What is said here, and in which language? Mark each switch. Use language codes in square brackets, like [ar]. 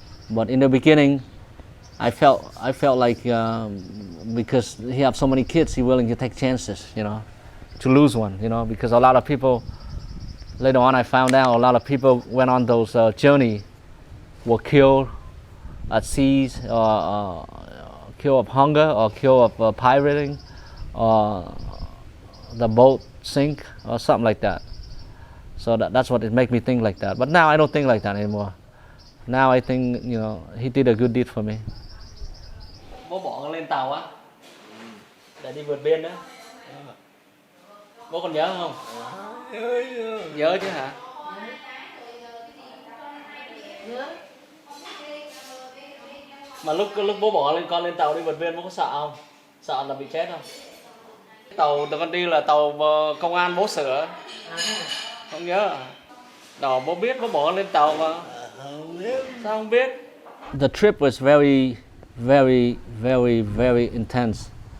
[en] But in the beginning, I felt like because he have so many kids, he willing to take chances, you know, to lose one, you know, because a lot of people, later on I found out a lot of people went on those journey, were killed at seas, or killed of hunger, or killed of pirating, or the boat sink, or something like that. So that's what it made me think like that. But now I don't think like that anymore. Now I think, you know, he did a good deed for me. [vi] Bố bỏ con lên tàu á, để đi vượt biên đó. Bố còn nhớ không? Nhớ chứ hả? Mà lúc bố bỏ con lên tàu đi vượt biên, bố có sợ không? Sợ là bị chết không? Tàu con đi là tàu công an bố sửa. Không nhớ à? Đó, bố biết bố bỏ lên tàu mà. Sao không biết? [en] The trip was very, very, very, very intense.